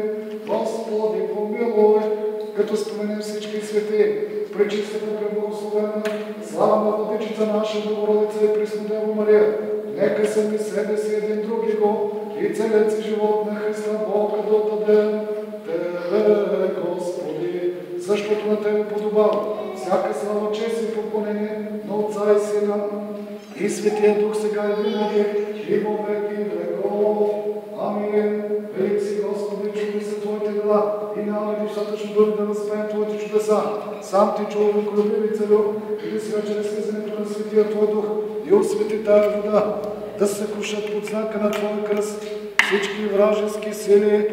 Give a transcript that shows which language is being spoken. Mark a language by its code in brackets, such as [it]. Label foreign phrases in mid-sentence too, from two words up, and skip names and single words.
[bg] Господи, помилуй, като споменем всички свети, пречистата преблагословена, славна владичица наша Богородица и Преснодева Мария, нека сами себе си един други го и целият си живот на Христа Бога да отдадем. Тебе, Господи, защото на Тебе подобава всяка слава, чест и поклонение на Отца и Сина и Светия Дух сега и винаги и [cu] во веки веков. [bg] Амин. Велик си, Господи, чудни са Твоите дела и няма ли достатъчно думи да разпеем Твоите чудеса. Сам Ти, човеколюбиви Царю, или сега чрез слизането на Светия Твой Дух и освети тая вода, да се съкрушат под знака на Твоя кръст всички вражески сили.